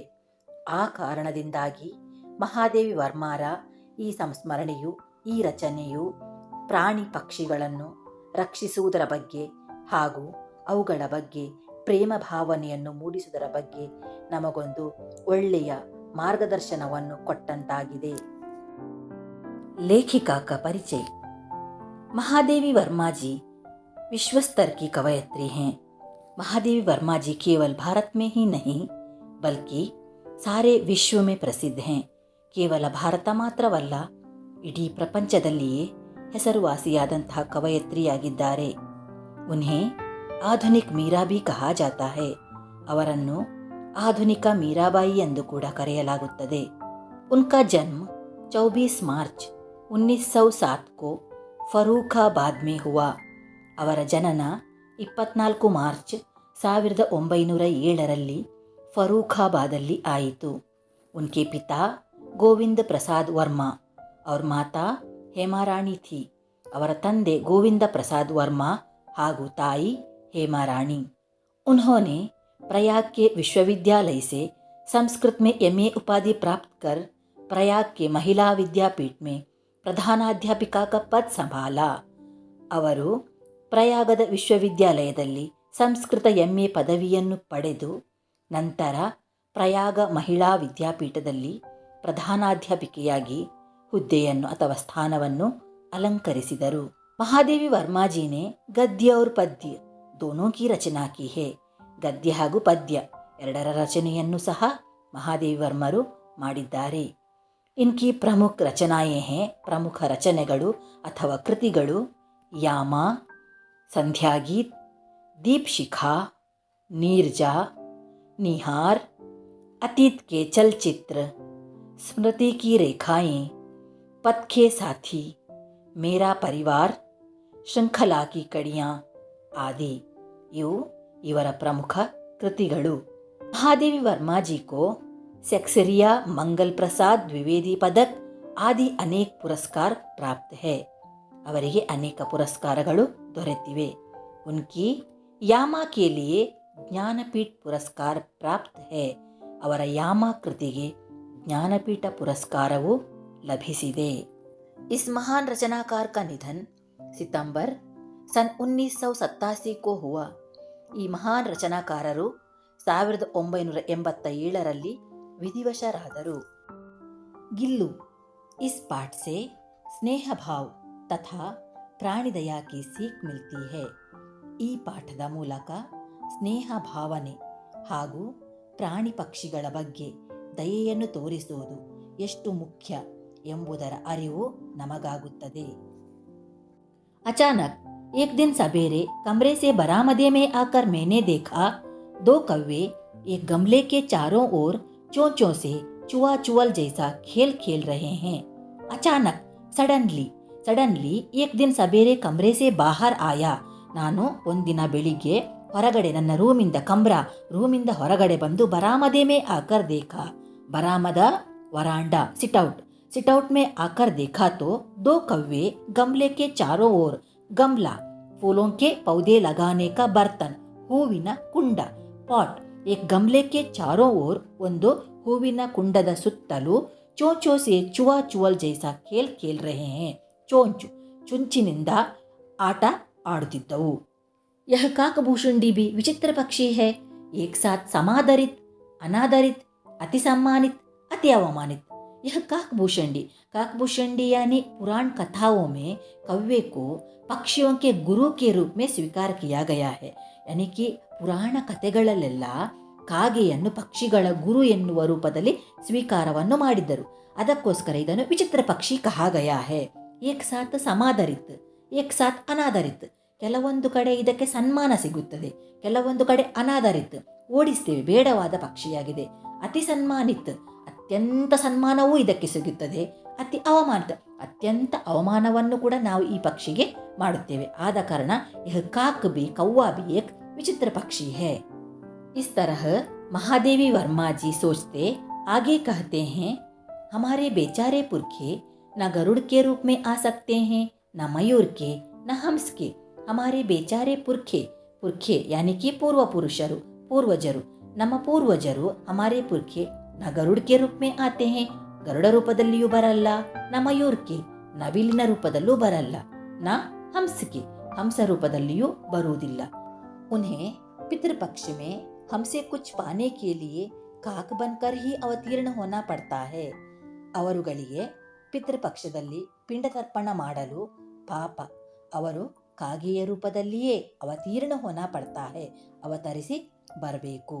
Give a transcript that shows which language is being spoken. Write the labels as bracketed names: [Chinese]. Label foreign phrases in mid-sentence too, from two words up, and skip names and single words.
[Kannada] ಆ ಕಾರಣದಿಂದಾಗಿ ಮಹಾದೇವಿ ವರ್ಮಾರ ಈ ಸಂಸ್ಮರಣೆಯು, ಈ ರಚನೆಯು ಪ್ರಾಣಿ ಪಕ್ಷಿಗಳನ್ನು ರಕ್ಷಿಸುವುದರ ಬಗ್ಗೆ ಹಾಗೂ ಅವುಗಳ ಬಗ್ಗೆ ಪ್ರೇಮ ಭಾವನೆಯನ್ನು ಮೂಡಿಸುವುದರ ಬಗ್ಗೆ ನಮಗೊಂದು ಒಳ್ಳೆಯ ಮಾರ್ಗದರ್ಶನವನ್ನು ಕೊಟ್ಟಂತಾಗಿದೆ। [Hindi] लेखिका का परिचय। महादेवी वर्मा जी विश्व स्तर की कवयित्री हैं। महादेवी वर्मा जी केवल भारत में ही नहीं बल्कि सारे विश्व में प्रसिद्ध हैं। [Kannada] ಕೇವಲ ಭಾರತ ಮಾತ್ರವಲ್ಲ, ಇಡೀ ಪ್ರಪಂಚದಲ್ಲಿಯೇ ಹೆಸರುವಾಸಿಯಾದಂತಹ ಕವಯತ್ರಿಯಾಗಿದ್ದಾರೆ। [Hindi] उन्हें आधुनिक मीरा भी कहा जाता है। [Kannada] ಅವರನ್ನು ಆಧುನಿಕ ಮೀರಾಬಾಯಿ ಎಂದು ಕೂಡ ಕರೆಯಲಾಗುತ್ತದೆ। [Hindi] उनका जन्म 24 मार्च 1907 को फ़र्रुख़ाबाद में हुआ। [Kannada] ಅವರ ಜನನ 24 ಮಾರ್ಚ್ 1907ರಲ್ಲಿ ಫರೂಖಾಬಾದಲ್ಲಿ ಆಯಿತು। [Hindi] उनके पिता गोविंद प्रसाद वर्मा और माता ಹೇಮಾರಾಣಿ थी। [Kannada] ಅವರ ತಂದೆ ಗೋವಿಂದ ಪ್ರಸಾದ್ ವರ್ಮಾ ಹಾಗೂ ತಾಯಿ ಹೇಮಾರಾಣಿ। [Hindi] उन्होंने प्रयाग के विश्वविद्यालय से संस्कृत में MA उपाधि प्राप्त कर प्रयाग के महिला विद्यापीठ में प्रधानाध्यापिका का पद संभाला। [Kannada] ಅವರು ಪ್ರಯಾಗದ ವಿಶ್ವವಿದ್ಯಾಲಯದಲ್ಲಿ ಸಂಸ್ಕೃತ MA ಪದವಿಯನ್ನು ಪಡೆದು ನಂತರ ಪ್ರಯಾಗ ಮಹಿಳಾ ವಿದ್ಯಾಪೀಠದಲ್ಲಿ ಪ್ರಧಾನಾಧ್ಯಾಪಿಕೆಯಾಗಿ ಹುದ್ದೆಯನ್ನು ಅಥವಾ ಸ್ಥಾನವನ್ನು ಅಲಂಕರಿಸಿದರು। [Hindi] ಮಹಾದೇವಿ ವರ್ಮಾ जी ने गद्य और पद्य दोनों की रचना की है। [Kannada] ಗದ್ಯ ಹಾಗೂ ಪದ್ಯ ಎರಡರ ರಚನೆಯನ್ನು ಸಹ ಮಹಾದೇವಿ ವರ್ಮರು ಮಾಡಿದ್ದಾರೆ। [Hindi] इनकी प्रमुख रचनाएँ हैं, [Kannada] ಪ್ರಮುಖ ರಚನೆಗಳು ಅಥವಾ ಕೃತಿಗಳು ಯಾಮ, ಸಂಧ್ಯಾಗೀತ್, ದೀಪಶಿಖಾ, ನೀರ್ಜಾ, [Hindi] निहार, अतीत के चलचित्र, स्मृति की रेखाएं, पथ के साथी, मेरा परिवार, श्रृंखला की कड़ियाँ आदि [Kannada] ಇವು ಇವರ ಪ್ರಮುಖ ಕೃತಿಗಳು. [Hindi] महादेवी वर्मा जी को सेक्सरिया मंगल प्रसाद द्विवेदी पदक आदि अनेक पुरस्कार प्राप्त है. [Kannada] ಅವರಿಗೆ ಅನೇಕ ಪುರಸ್ಕಾರಗಳು ದೊರೆತಿವೆ. [Hindi] उनकी यामा के लिए ज्ञानपीठ पुरस्कार प्राप्त है. [Kannada] ಅವರ ಯಾಮ ಕೃತಿಗೆ ಜ್ಞಾನಪೀಠ ಪುರಸ್ಕಾರವು ಲಭಿಸಿದೆ. [Hindi] इस महान रचनाकार का निधन सितंबर सन 1987 को हुआ. [Kannada] ಈ ಮಹಾನ್ ರಚನಾಕಾರರು 1987ರಲ್ಲಿ ವಿಧಿವಶರಾದರು. [Hindi] गिल्लू इस पाठ से स्नेह भाव तथा [Kannada] ಪ್ರಾಣಿ ದಯಾ [Hindi] की सीख मिलती है. [Kannada] ಈ ಪಾಠದ ಮೂಲಕ ಸ್ನೇಹ ಭಾವನೆ ಹಾಗೂ ಪ್ರಾಣಿ ಪಕ್ಷಿಗಳ ಬಗ್ಗೆ ದಯೆಯನ್ನು ತೋರಿಸುವುದು ಎಷ್ಟು ಮುಖ್ಯ ಎಂಬುದರ ಅರಿವು ನಮಗಾಗುತ್ತದೆ. [Hindi] अचानक एक दिन सवेरे कमरे से बरामदे में आकर मैंने देखा 2 कौवे एक गमले के चारों ओर चोंचों से चुआ चुअल जैसा खेल खेल रहे हैं. अचानक सडनली एक दिन सवेरे कमरे से बाहर आया. [Kannada] ನಾನು ಒಂದಿನ ಬೆಳಿಗ್ಗೆ ಹೊರಗಡೆ ನನ್ನ ರೂಮಿಂದ ಹೊರಗಡೆ ಬಂದು [Hindi] बरामदे में आकर देखा. बरामदा वरांडा सिटआउट में आकर देखा तो 2 कौवे गमले के चारों ओर गमला फूलों के पौधे लगाने का बर्तन [Kannada] ಹೂವಿನ ಕುಂಡ ಪಾಟ್ [Hindi] एक गमले के चारों ओर [Kannada] ಒಂದು ಹೂವಿನ ಕುಂಡದ ಸುತ್ತಲೂ [Hindi] ಚೋಂಚೋ से चुआ चुअल जैसा खेल खेल रहे हैं. [Kannada] ಚುಂಚಿನಿಂದ ಆಟ ಆಡುತ್ತಿದ್ದವು. [Hindi] यह काकभूषुंडी भी विचित्र पक्षी है. एक साथ समादरित, अनादरित, अति सम्मानित, अति अवमानित. यह काकभूषुंडी यानी पुराण कथाओं में कौवे को पक्षियों के गुरु के रूप में स्वीकार किया गया है. यानी कि [Kannada] ಪುರಾಣ ಕಥೆಗಳಲ್ಲೆಲ್ಲ ಕಾಗೆಯನ್ನು ಪಕ್ಷಿಗಳ ಗುರು ಎನ್ನುವ ರೂಪದಲ್ಲಿ ಸ್ವೀಕಾರವನ್ನು ಮಾಡಿದ್ದರು. ಅದಕ್ಕೋಸ್ಕರ ಇದನ್ನು ವಿಚಿತ್ರ ಪಕ್ಷಿ [Hindi] कहा गया है. एक साथ समादरित, एक साथ अनादरित. [Kannada] ಕೆಲವೊಂದು ಕಡೆ ಇದಕ್ಕೆ ಸನ್ಮಾನ ಸಿಗುತ್ತದೆ, ಕೆಲವೊಂದು ಕಡೆ ಅನಾದರಿತ್, ಓಡಿಸ್ತೇವೆ, ಬೇಡವಾದ ಪಕ್ಷಿಯಾಗಿದೆ. [Hindi] अति सम्मानित, [Kannada] ಅತ್ಯಂತ ಸನ್ಮಾನವೂ ಇದಕ್ಕೆ ಸಿಗುತ್ತದೆ. [Hindi] अति अवमानित, [Kannada] ಅತ್ಯಂತ ಅವಮಾನವನ್ನು ಕೂಡ ನಾವು ಈ ಪಕ್ಷಿಗೆ ಮಾಡುತ್ತೇವೆ. ಆದ ಕಾರಣ [Hindi] यह काक भी कौवा भी एक विचित्र पक्षी है. इस तरह महादेवी वर्मा जी सोचते आगे कहते हैं, हमारे बेचारे पुरखे न गरुड़ के रूप में आ सकते हैं, न मयूर के, न हंस के. हमारे बेचारे पुरखे यानी कि पूर्वजರು [Kannada] ನಮ್ಮ ಪೂರ್ವಜರು [Hindi] हमारे पुरखे न गरुड़ के रूप में आते हैं, [Kannada] ಗರುಡ ರೂಪದಲ್ಲಿಯೂ ಬರಲ್ಲ, [Hindi] न मयूर के [Kannada] ನವಿಲಿನ ರೂಪದಲ್ಲೂ ಬರಲ್ಲ, [Hindi] न हंस के [Kannada] ಹಂಸ ರೂಪದಲ್ಲಿಯೂ ಬರುವುದಿಲ್ಲ. [Hindi] उन्हें पितृपक्ष में हमसे कुछ पाने के लिए काक बनकर ही अवतीर्ण होना पड़ता है. [Kannada] ಅವರುಗಳಿಗೆ ಪಿತೃಪಕ್ಷದಲ್ಲಿ ಪಿಂಡ ತರ್ಪಣ ಮಾಡಲು ಪಾಪ ಅವರು ಕಾಗೆಯ ರೂಪದಲ್ಲಿಯೇ [Hindi] अवतीर्ण होना पड़ता है, [Kannada] ಅವತರಿಸಿ ಬರಬೇಕು.